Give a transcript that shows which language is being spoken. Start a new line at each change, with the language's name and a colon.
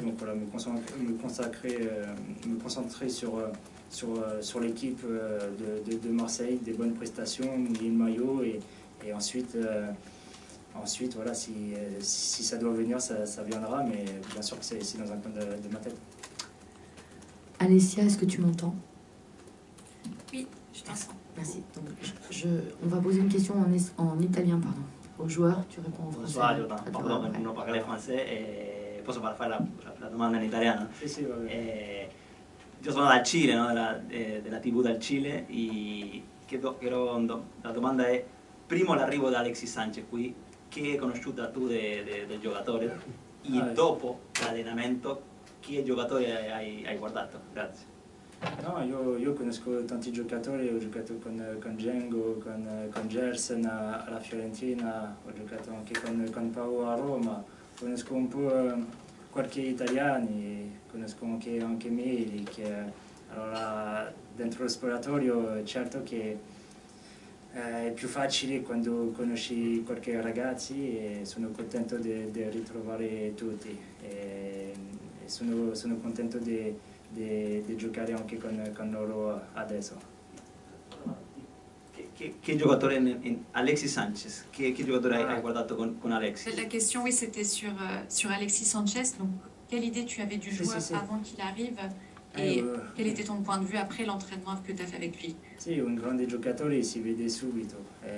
French: Donc voilà, me concentrer sur l'équipe de Marseille, des bonnes prestations, mouiller le maillot et ensuite, voilà, si ça doit venir, ça viendra, mais bien sûr que c'est dans un coin de ma tête. Alessia, est-ce que tu m'entends? Oui, je t'entends. Merci. Donc, on va poser une question en italien, pardon. Aux joueurs, tu réponds en français. Pardon, non parle français
Italian: e posso fare la domanda in italiano? Sì, va bene. Io sono dal Cile, no? della TV dal Cile, la domanda è, primo l'arrivo di Alexis Sanchez qui, che hai conosciuto tu del giocatore, e dopo l'allenamento, che giocatori hai guardato? Grazie. No, io conosco tanti giocatori, ho giocato con Django, con Gerson alla Fiorentina, ho giocato anche con Paolo a Roma, conosco un po' qualche italiano, conosco anche Milik. Allora, dentro lo spogliatoio certo che è più facile quando conosci qualche ragazzi e sono contento di ritrovare tutti e sono contento di giocare anche con loro adesso. Che giocatore Alexis Sanchez, che giocatore hai guardato con Alexis?
French: La question, oui, c'était sur Alexis Sanchez. Donc, quelle idée tu avais du joueur avant qu'il arrive et quel était ton point de vue après l'entraînement que tu as fait avec lui?
Italian: Sì, un grande giocatore si vede subito.